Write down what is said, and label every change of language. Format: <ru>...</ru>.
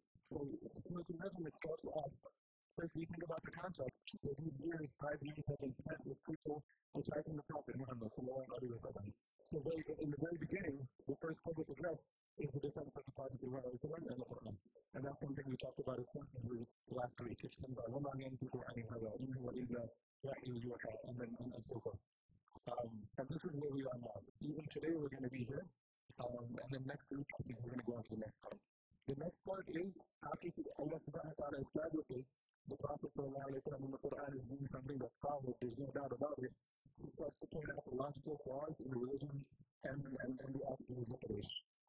<en>So Surah Al-Najm starts off. First, we think about the context. So these years, 5 years, have been spent with people attacking the Prophet Muhammad sallallahu alaihi wasallam. So in the very beginning, the first public address, is the defense of the Prophet and the Quran. And that's something we talked about extensively last week. It comes out,</en> <ar>وَمَا يَنْتِقُ عَنِ الْهَوَىٰ إِنْ هُوَ إِلَّا وَحْيٌ يُوحَىٰ,</ar> <en>and so forth. And this is where we are now. Even today we're going to be here. And then next week, I think we're going to go on to the next part. The next part is, after Allah subhanahu wa ta'ala establishes the Prophet in the Quran is doing something that's solid, there's no doubt about it. He starts to point out the logical flaws in the religion and the actual liquidation.</en>